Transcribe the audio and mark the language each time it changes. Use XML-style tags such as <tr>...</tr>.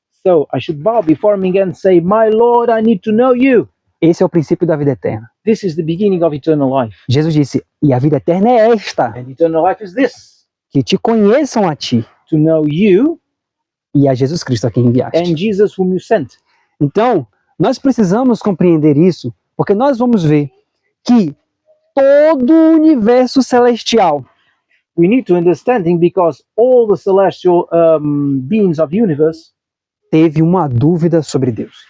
<en>So I should bow before Him and say, My Lord, I need to know You.</en> <pt>Esse é o princípio da vida eterna.</pt> <en>This is the beginning of eternal life.</en> <pt>Jesus disse, e a vida eterna é esta,</pt> <en>And eternal life is this,</en> <pt>que te conheçam a ti</pt> <en>to know You</en> <pt>e a Jesus Cristo a quem enviaste.</pt> <en>and Jesus whom You sent.</en> <pt>Então, nós precisamos compreender isso, porque nós vamos ver que todo o universo celestial,</pt> <en>We need to understand Him because all the celestial beings of the universe,</en> <pt>teve uma dúvida sobre Deus.</pt>